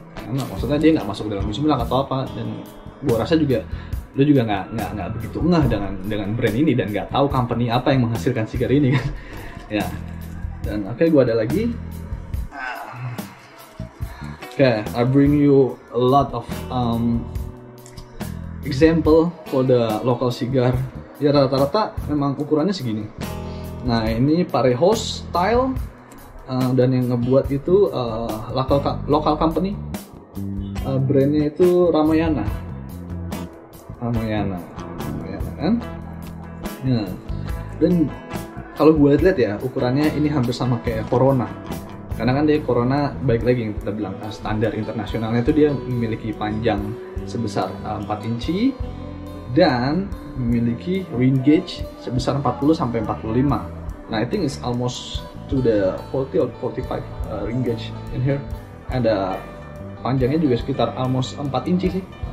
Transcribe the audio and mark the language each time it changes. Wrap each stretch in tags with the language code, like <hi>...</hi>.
<id>Nah, maksudnya dia nggak masuk dalam Wismilak atau apa, dan gua rasa juga lu juga nggak begitu ngeh dengan brand ini, dan nggak tahu company apa yang menghasilkan sigar ini kan. Ya, dan oke, gue ada lagi.</id> <en>Okay, I bring you a lot of example for the local cigar.</en> <id>Ya rata-rata memang ukurannya segini. Nah ini Parejos style, dan yang ngebuat itu local company. Brandnya itu Ramayana kan. Nah, dan kalau gue lihat ya ukurannya ini hampir sama kayak Corona, karena kan dia Corona baik lagi yang kita bilang standar internasionalnya itu dia memiliki panjang sebesar 4 inci dan memiliki ring gauge sebesar 40 sampai 45.</id> <en>Nah, I think it's almost to the 40 or 45 ring gauge in here.</en> <id>Ada panjangnya juga sekitar almost 4 inci sih.</id>